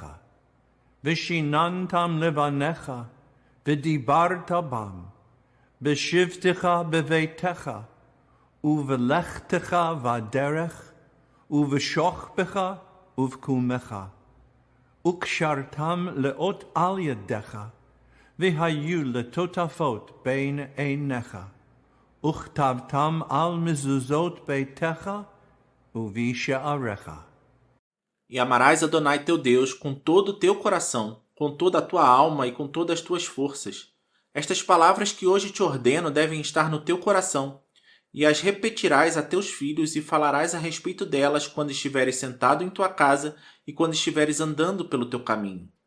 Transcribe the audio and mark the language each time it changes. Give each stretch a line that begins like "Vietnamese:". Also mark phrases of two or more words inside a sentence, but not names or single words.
Hebrew: ושיננתם לבניך, ודיברת בם, בשבתך בביתך, ובלכתך בדרך, ובשוכבך ובקומך, וקשרתם לאות על ידך, והיו לטוטפות בין עיניך, וכתבתם על מזוזות ביתך ובשעריך.
Portuguese: E amarás Adonai teu Deus com todo o teu coração, com toda a tua alma e com todas as tuas forças. Estas palavras que hoje te ordeno devem estar no teu coração, e as repetirás a teus filhos e falarás a respeito delas quando estiveres sentado em tua casa e quando estiveres andando pelo teu caminho.